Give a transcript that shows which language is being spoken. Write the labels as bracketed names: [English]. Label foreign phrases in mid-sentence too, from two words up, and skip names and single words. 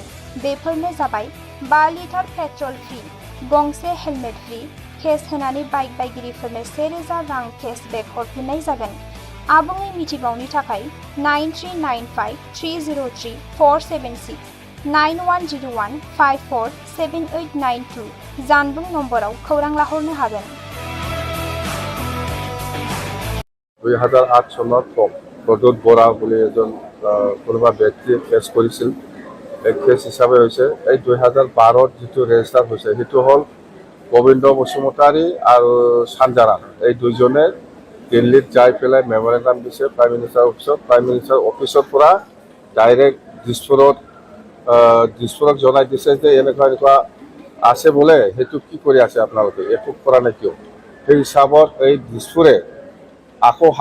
[Bodo] बेफोरनो जाबाय 5 [English] liter petrol free, [Bodo] गंसे [English] helmet free, [Bodo] केस होनानै बाइक बायगिरिफोरनो 1,000 रां केसबेक हरफिननाय जागोन। आबुङै मिथिबावनो थाखाय 9395303476 9101547892 जानबुं नम्बराव खौरां लाहरनो हागोन। [Assamese] 2008 চনত বদত বৰা বুলি এজন কোনোবা ব্যক্তিয়ে কেছ কৰিছিল এই কেছ হিচাপে হৈছে এই 2012 যিটো ৰেজিষ্টাৰ হৈছে সেইটো হ'ল গোবিন্দ বসুমতাৰী আৰু চানজাৰাম এই দুইজনে দিল্লীত যাই পেলাই মেমৰেণ্ডাম দিছে [English] prime minister [Assamese] অফিচৰ পৰা ডাইৰেক্ট দিছপুৰক জনাই দিছে যে এনেকুৱা আছে বোলে সেইটো কি কৰি আছে আপোনালোকে একো কৰা নাই কিয় সেই হিচাপত এই দিছপুৰে আকৌ